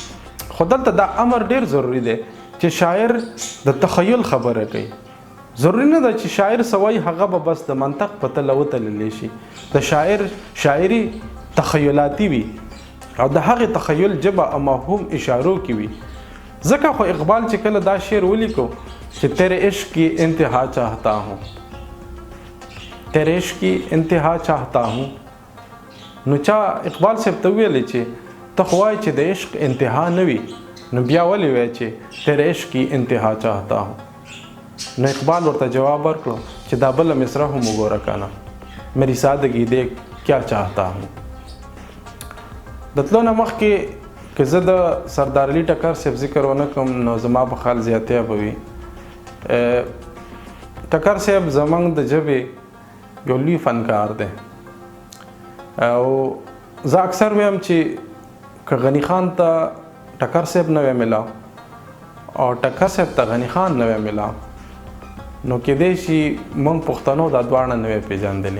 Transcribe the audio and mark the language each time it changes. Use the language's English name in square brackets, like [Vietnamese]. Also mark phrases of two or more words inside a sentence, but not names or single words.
[Pashto] خو دلته دا امر ډیر ضروری دی چې شاعر د تخیل خبره کوي. ضروری نه ده چې شاعر سوای هغه به بس د منطق په تله وتللی شي. د شاعر شاعري تخیلاتی وي او د هغې تخیل ژبه او مفهوم اشارو کې وي. ځکه خو اقبال چې کله دا شعر ولیکو چې [Urdu] تیرے عشق کی انتہا چاہتا ہوں، تیرے عشق کی انتہا چاہتا ہوں، [Pashto] نو چا اقبال صاحب ته ویلی چې ته خو وایې چې د عشق انتها نه وي، نو بیا ولې وایې چې [Urdu] تیرے عشق کی انتها چاہتا ہوں. [Pashto] نو اقبال ورته جواب ورکړو چې دا بله مصره هم وګوره کنه، [Urdu] میری سادگی دیکھ کیا چاہتا ہوں. [Pashto] د تلو نه مخکې که زه د سردار علي ټکر صاحب ذکر ونه کړم نو زما په خیال زیاتیا به وي. ټکر صاحب زمونږ د ژبې یو لوی فنکار دی او زه اکثر ویم چې که غنی خان ته ټکر صاحب نه وی ملاو او ټکر صاحب ته غنی خان نه وی ملاو نو کیدای شي موږ پښتنو دا دواړه نه وی پیژندلی.